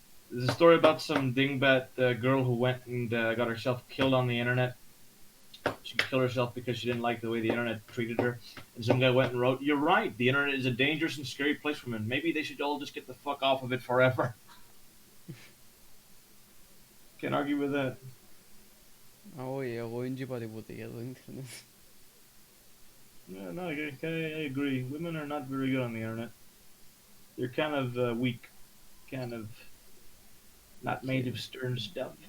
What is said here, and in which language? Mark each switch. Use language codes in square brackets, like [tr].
[en] There's a story about some dingbat girl who went and got herself killed on the internet. She killed herself because she didn't like the way the internet treated her. And some guy went and wrote, "You're right. The internet is a dangerous and scary place for men. Maybe they should all just get the fuck off of it forever." Can't argue with that. [el] Εγώ δεν είπα τίποτε για το ίντερνετ. [en] No, I agree. Women are not very good on the internet. They're kind of weak. Kind of not made of stern stuff.